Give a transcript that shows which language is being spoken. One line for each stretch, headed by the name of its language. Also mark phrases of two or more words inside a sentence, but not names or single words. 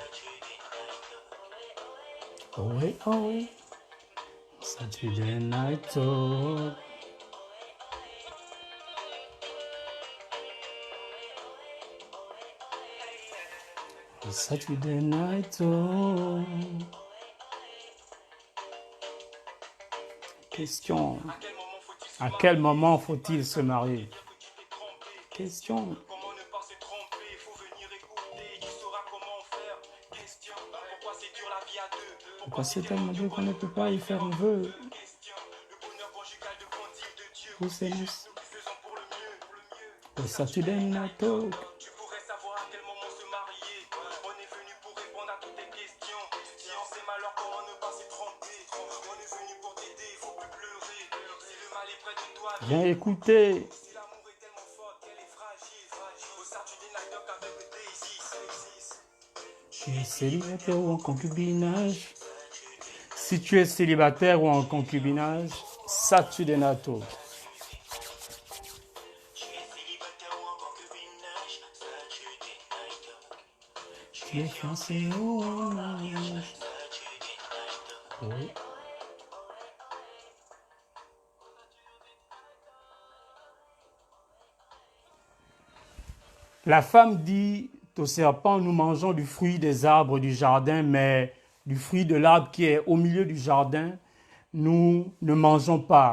French: Oh oui, oh oui. Saturday night talk. Saturday night talk. Question. À quel moment faut-il se marier? Question. Pourquoi c'est tellement dur qu'on ne peut pas y faire un vœu? Pour ces noces. Le Saturday night talk. Viens écouter. Tu es célibataire ou en concubinage? Si tu es célibataire ou en concubinage, Saturday night talk. Tu es fiancé ou en mariage? Oui. La femme dit au serpent, nous mangeons du fruit des arbres du jardin, mais du fruit de l'arbre qui est au milieu du jardin, nous ne mangeons pas.